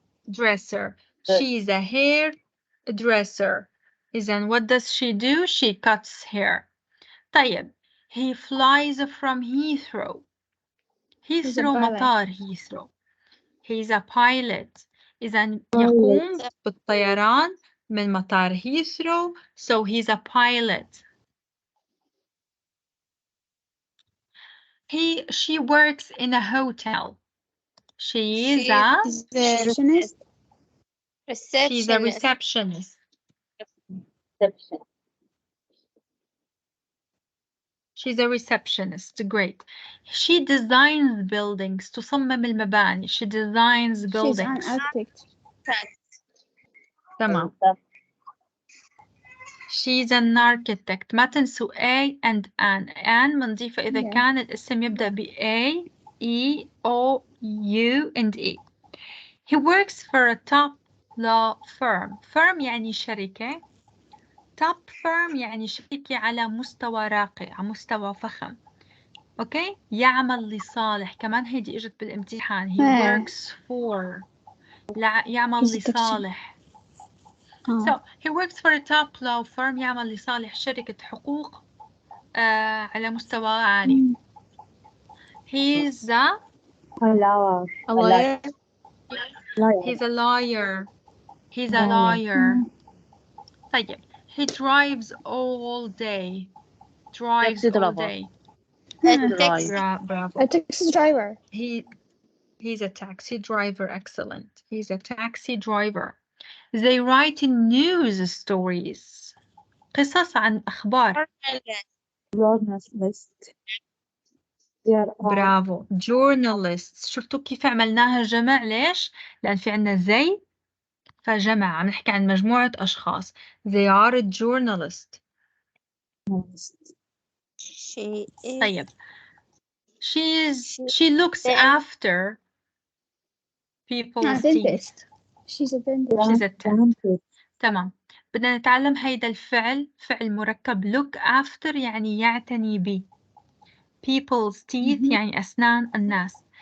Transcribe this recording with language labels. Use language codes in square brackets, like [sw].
[en] Dresser. She's a hairdresser. Then what does she do? She cuts hair. طيب. He flies from Heathrow. [ar] Heathrow مطار Heathrow. [en] He's a pilot. [ar] إذا يقوم بالطيران من مطار Heathrow. [en] So he's a pilot. She works in a hotel. She's a receptionist. She's a receptionist. She's a receptionist. Great. She designs buildings. [ar] تصمم المباني. [en] She designs buildings. She's an architect. [ar] تمام. [en] She's an architect. [ar] ما تنسوا [en] A and an [ar] بنضيفه إذا كان الاسم يبدأ ب A, E, O, U and E. [en] He works for a top law firm. [ar] Firm يعني شركة. [en] Top firm [ar] يعني شركة على مستوى راقي، على مستوى فخم. أوكي؟ يعمل لصالح. كمان هيدي إجت بالامتحان. [en] He works for. [ar] يعمل لصالح. [en] So he works for a top law firm. [ar] يعمل لصالح شركة حقوق على مستوى عالي. [en] He's a lawyer. He's a lawyer. He's a lawyer. طيب. He drives all day. Drives all day. A taxi driver. He's a taxi driver. Excellent. He's a taxi driver. They write news stories. [ar] قصص عن أخبار. [en] Journalist. [ar] برافو. [en] Journalists. [ar] شفتوا كيف عملناها جمع؟ ليش؟ لأن في عنا زي فجمع. عم نحكي عن مجموعة أشخاص. [en] They are a journalist. [ar] طيب. [en] She looks after people's teeth. She's a dentist. She's a dentist. تمام. [ar] بدنا نتعلم هيدا الفعل، فعل مركب [en] look after [ar] يعني يعتني به. [en] People's teeth [ar] يعني أسنان الناس.